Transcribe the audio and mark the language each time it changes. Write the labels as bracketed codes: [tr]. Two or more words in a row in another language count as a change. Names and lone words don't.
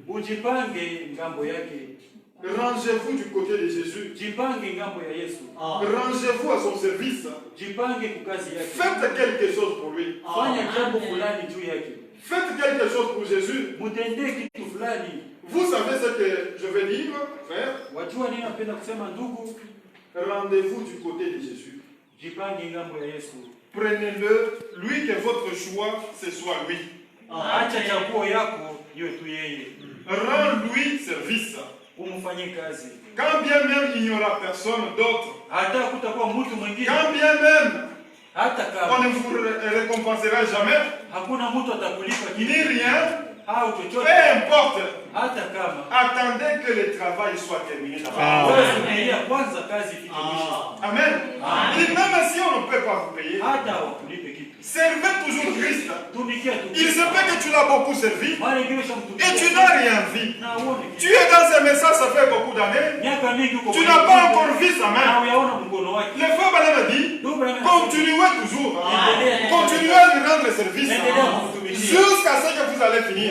[fr] Rangez-vous du côté de Jésus. Rangez-vous à son service. Faites quelque chose pour lui. Faites quelque chose pour Jésus. Vous savez ce que je veux dire, frère? [sw] Wajua nini napenda kusema ndugu? [fr] Rendez-vous du côté de Jésus. [sw] Jipange ngambo ya Yesu. [fr] Prenez-le, lui que votre choix, ce soit lui. [sw] Acha chaguo yako iwe tu yeye. [fr] Rends-lui service. [sw] Umfanyie kazi. [fr] Quand bien même il n'y aura personne d'autre. [sw] Hata kutakuwa mtu mwingine. [fr] Quand bien même [sw] hata kama [fr] on ne vous récompensera jamais. [sw] Hakuna mtu atakulipa [fr] ni rien. [sw] Au chochote. [fr] Peu importe. [sw] Hata kama. [fr] Attendez que le travail soit terminé. [sw] Kwanza kazi ifike mwisho. Amen. [fr] Et même si on ne peut pas vous payer. [sw] Hata wakulipe kitu. [fr] Servez toujours Christ. [sw] Tumikia tu. [fr] Il se peut que tu l'as beaucoup servi. Et tu n'as rien vu. Tu es dans ce message, ça fait beaucoup d'années. Tu n'as pas encore vu sa main. Le frère Branham a dit, continuez toujours. Continuez à lui rendre service. Jusqu'à ce que vous allez finir.